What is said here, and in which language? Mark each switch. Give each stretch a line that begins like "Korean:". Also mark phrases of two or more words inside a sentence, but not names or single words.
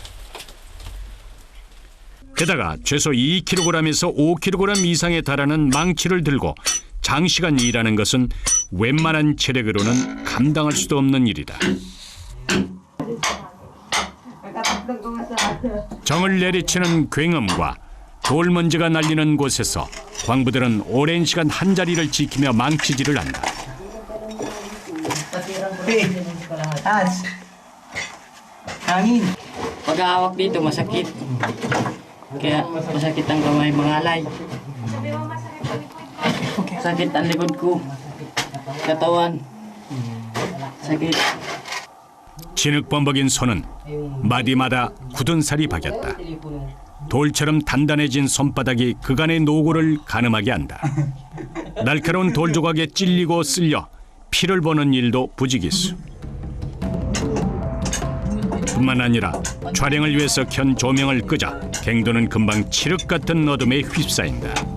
Korean: 게다가 최소 2kg에서 5kg 이상에 달하는 망치를 들고 장시간 일하는 것은 웬만한 체력으로는 감당할 수도 없는 일이다. 정을 내리치는 굉음과 돌먼지가 날리는 곳에서 광부들은 오랜 시간 한자리를 지키며 망치질을 한다. Hans.
Filipino: Hangin. Pag-aawak dito, masakit. Kaya masakit ang kamay, mangalay. Sakit ang likod ko. Katawan. sakit.
Korean: 진흙범벅인 손은 마디마다 굳은 살이 박였다. 돌처럼 단단해진 손바닥이 그간의 노고를 가늠하게 한다. 날카로운 돌 조각에 찔리고 쓸려 피를 보는 일도 부지기수. 뿐만 아니라 촬영을 위해서 켠 조명을 끄자 갱도는 금방 칠흑 같은 어둠에 휩싸인다.